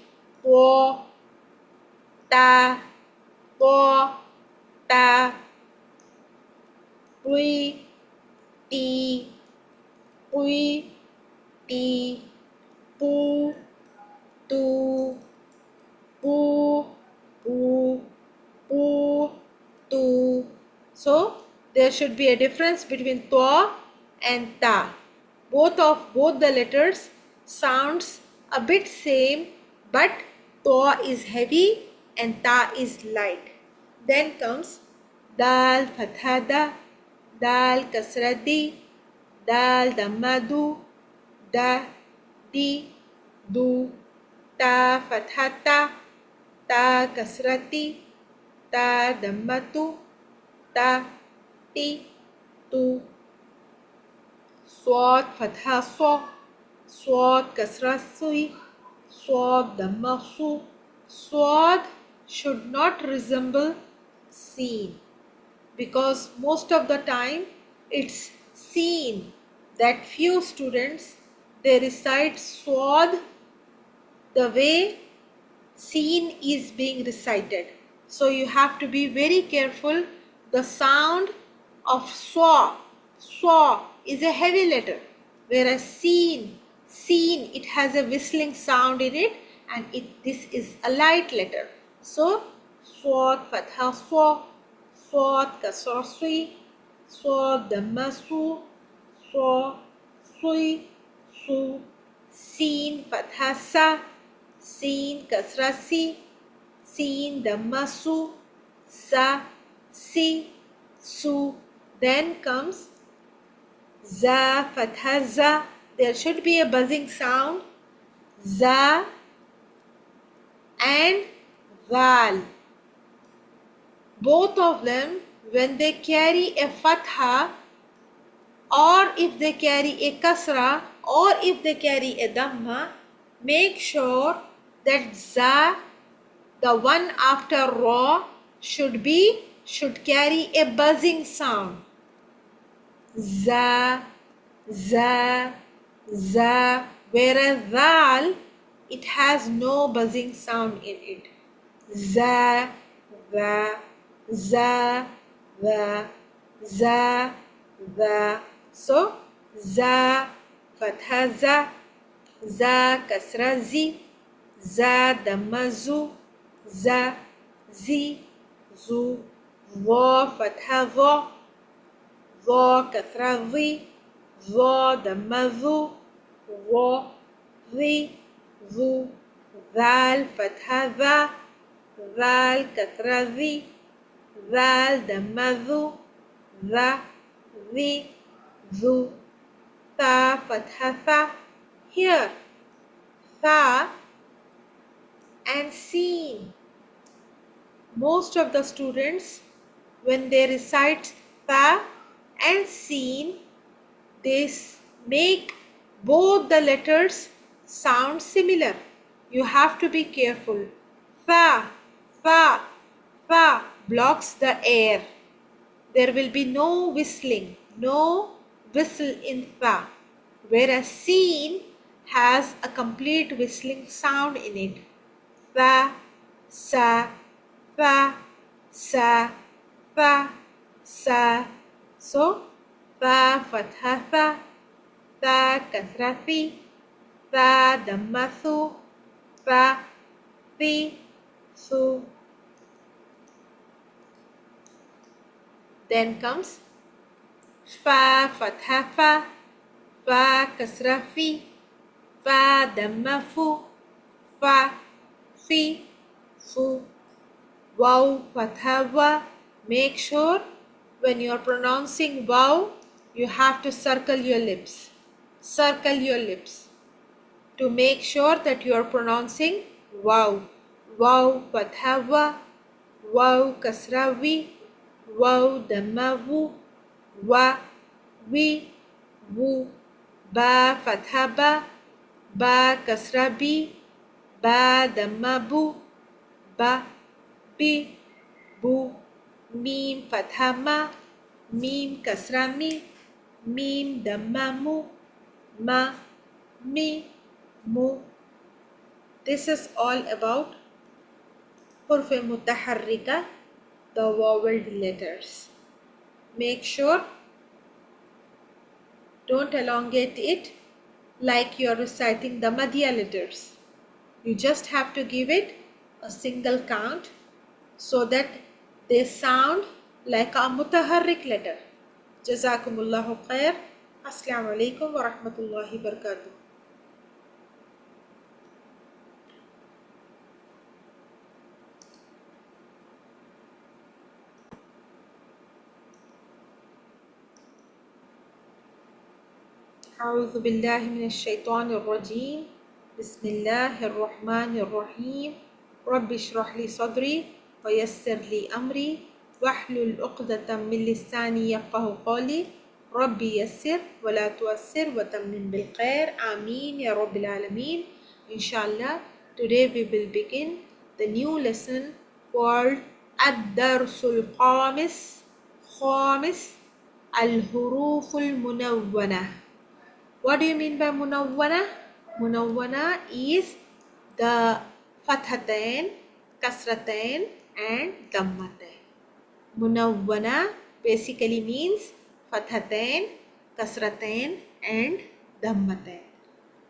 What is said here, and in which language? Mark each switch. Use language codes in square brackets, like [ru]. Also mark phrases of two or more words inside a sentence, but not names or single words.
[en] Ta, ta, ta, ta. Pui, ti, pui, ti. Pu, tu, pu, pu, pu, tu. So there should be a difference between ta and ta. Both the letters sounds a bit same, but ta is heavy and ta is light. Then comes dal fatha da, dal kasra di, dal dhamma du, da, di, du. Ta fatha ta kasra ti, ta dhamma tu, ta, ti, tu. Swad fatha so, swad kasra sui, swad dhamma su. Swad should not resemble seen, because most of the time it's seen that few students they recite swad the way seen is being recited. So you have to be very careful. The sound of swa is a heavy letter, whereas seen Seen, it has a whistling sound in it, and this is a light letter. So swad fatha swa, swad kasra swi, swad dhamma su, swa sui, su. Seen fatha sa, seen kasra si, seen dhamma su, sa, si, su. Then comes za fatha za. There should be a buzzing sound. Za and zal. Both of them, when they carry a fatha, or if they carry a kasra, or if they carry a dhamma, make sure that za, the one after ra, should carry a buzzing sound. Za, za, za. Whereas zal, it has no buzzing sound in it. Za, za, za, za, za, za. So za fatha za kasra zi, za dhamma zu, za zi zu. Dha fatha dha kasra dhi, dha dhamma dhu, dha dhi dhu. Dhal fatha dha, dhal kasra dhi, dhal dhamma dhu, dha dhi dhu. Tha fatha tha. Here tha and seen. Most of the students, when they recite tha and seen, they make both the letters sound similar. You have to be careful. Tha, tha, tha blocks the air. There will be no whistling, no whistle in tha. Whereas seen has a complete whistling sound in it. Tha, sa, tha, sa, tha, sa. So tha fatha tha kasra thi, tha dhamma thu, tha thi thu. Then comes fa fatha fa kasra fi, fa dhamma fu, fa fi fu. Waw fatha wa. Make sure when you are pronouncing waw, you have to circle your lips. Circle your lips to make sure that you are pronouncing waw. Waw fatha wa, waw kasra wi, waw dhamma wu, wa, wi, wu. Ba fatha ba kasra bi, ba dhamma bu, ba, bi, bu. Mim fatha ma, mim kasra mi, mim dhamma mu, ma, mi, mu. This is all about [ar] حروف متحركة, [en] the voweled letters. Make sure don't elongate it like you are reciting the madhya letters. You just have to give it a single count so that they sound like a mutaharrik letter. [ar] جزاكم الله خير. السلام عليكم ورحمة الله وبركاته. أعوذ بالله من الشيطان الرجيم. بسم الله الرحمن الرحيم. رب اشرح لي صدري ويسر لي أمري واحلل عقدة من لساني يفقه قولي. ربي يسر ولا تؤسر وتمم بالخير. آمين يا رب العالمين. Inshallah, [en] today we will begin the new lesson called [ar] الدرس الخامس. خامس الحروف المنونة. [en] What do you mean by munawwana? Munawwana is the fathatain, kasratain and dhammatain. Munawwana basically means fathatain, kasratain and dhammatain.